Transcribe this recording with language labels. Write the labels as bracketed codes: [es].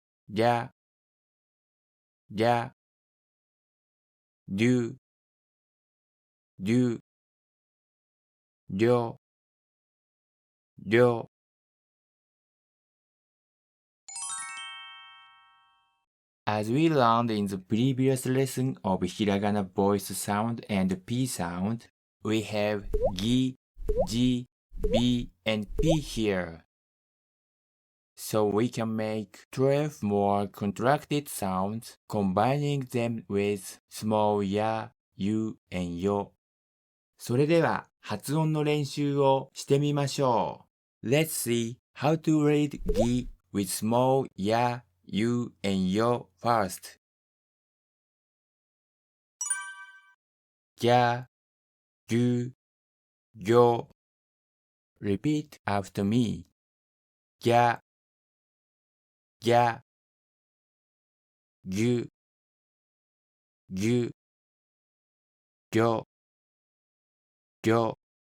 [ja] じゃ、じゃ、do, りょ、りょ。 [en] As we learned in the previous lesson of hiragana voice sound and p sound, we have gi, ji, b, and p here. So we can make 12 more contracted sounds, combining them with small ya, you, and yo. [ja] それでは発音の練習をしてみましょう。 [en] Let's see how to read gi with small ya, you, and yo first. [ja] ぎゃ、ぎゅ、ぎょ。 [en] Repeat after me. [ja] ぎゃ、ぎゃ、ぎゅ、ぎゅ、ぎょ、ぎょ。